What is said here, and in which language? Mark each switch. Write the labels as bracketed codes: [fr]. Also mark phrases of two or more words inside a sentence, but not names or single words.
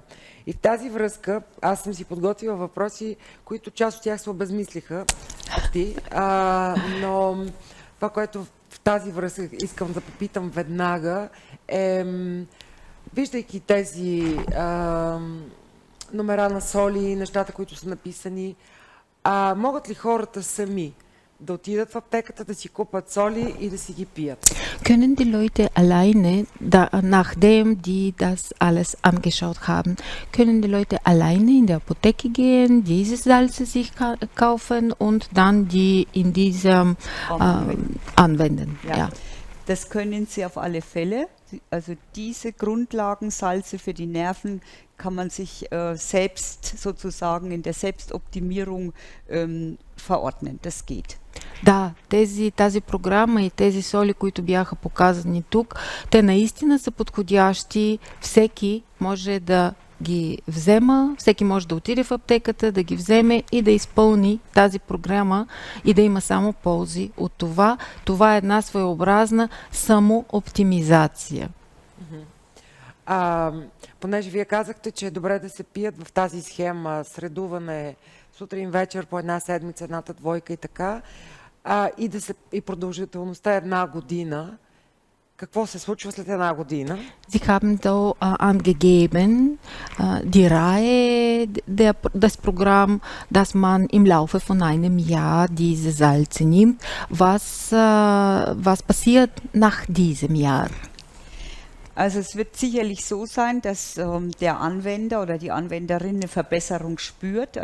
[bg] И в тази връзка аз съм си подготвила въпроси, които част от тях се обезмислиха, но това, което в тази връзка искам да попитам веднага е, виждайки тези номера на соли, нещата, които са написани. Могат ли хората сами да отидат в аптеката, да си купат соли и да си ги пият? [de] Können die Leute alleine, nachdem die das alles angeschaut haben, können die Leute alleine in die Apotheke gehen, diese Salze sich kaufen und dann die in diesem anwenden? Ja. Das können sie auf alle Fälle. Also diese Grundlagensalze für die Nerven kann man sich selbst sozusagen in der Selbstoptimierung verordnen. Das geht. [bg] Да, тази програма и тези соли, които бяха показани тук, те наистина са подходящи. Всеки може да ги взема, всеки може да отиде в аптеката, да ги вземе и да изпълни тази програма и да има само ползи от това. Това е една своеобразна самооптимизация. Понеже вие казахте, че е добре да се пият в тази схема средуване сутрин, вечер, по една седмица, едната двойка и така, и продължителността е една година. Какво се случва след една година? [de] Sie haben da angegeben, die Reihe des Programms, dass man im Laufe von einem Jahr diese Salze nimmt. Was passiert nach diesem Jahr? Also es wird sicherlich so sein, dass der Anwender oder die Anwenderin eine Verbesserung spürt.